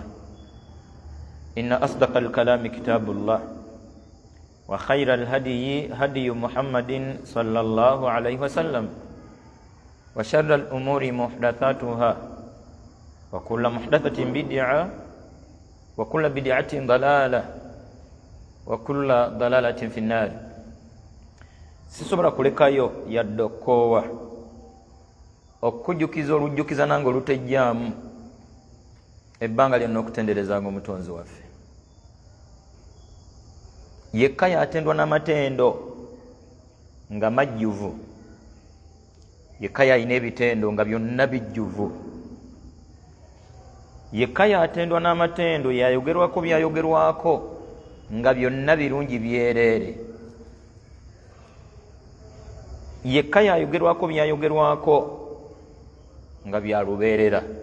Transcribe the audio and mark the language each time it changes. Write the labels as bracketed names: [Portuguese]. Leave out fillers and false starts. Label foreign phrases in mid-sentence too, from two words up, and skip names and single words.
[Arabic] إن أصدق الكلام كتاب الله وخير الهدي هدي محمد صلى الله عليه وسلم وشر الأمور محدثاتها وكل محدثة بدعة وكل بدعة ضلالة وكل ضلالة في النار. [Ganda] Sisobora kulekayo yaddokowa okujjukiza olujjukiza nange olutejjaamu ebbanga lyonna okutenderezanga omutonzi waffe. Yekka yatendwa n'amatendo nga majjuvu, yekka yalina ebitendo nga byonna bijjuvu, yekka yatendwa n'amatendo yayogerwako byayogerwako nga byonna birungi byereere, yekka yayogerwako byayogerwako nga bya lubeerera.